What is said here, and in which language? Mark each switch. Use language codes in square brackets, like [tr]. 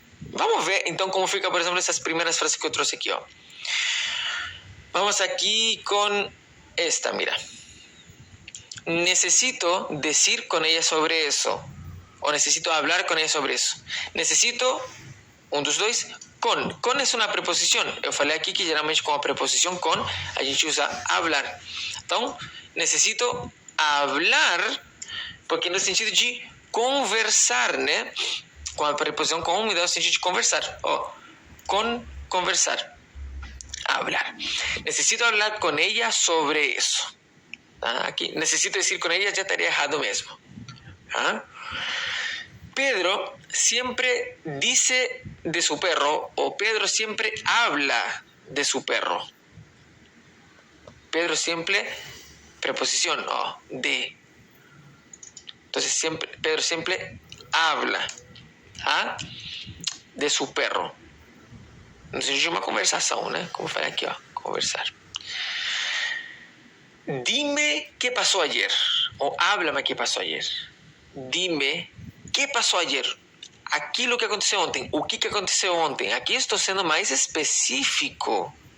[es] Vamos a ver entonces cómo fica, por ejemplo, esas primeras frases que [pt] eu trouxe aqui. [es] Vamos aquí con esta, mira. Necesito decir con ella sobre eso. O necesito hablar con ella sobre eso. [pt] Necesito, dos, dois, con. Con é uma preposição. Eu falei aqui que geralmente com a preposição com a gente usa hablar. Então, necesito hablar, porque no sentido de conversar, né? Com a preposição com me dá o sentido de conversar. Conversar. Hablar. [es] Necesito hablar con ella sobre eso. Aquí necesito decir con ella, ya estaría [pt] errado mesmo. [es] Pedro siempre dice de su perro, o Pedro siempre habla de su perro. Pedro siempre, preposición, de. Entonces Pedro siempre habla de su perro. [pt] No sé, de uma conversação, né? Como eu falei aqui, conversar. [es] Dime qué pasó ayer. O háblame qué pasó ayer. Dime qué pasó ayer. [pt] Aquilo que aconteceu ontem. O que aconteceu ontem. Aqui estou sendo mais específico.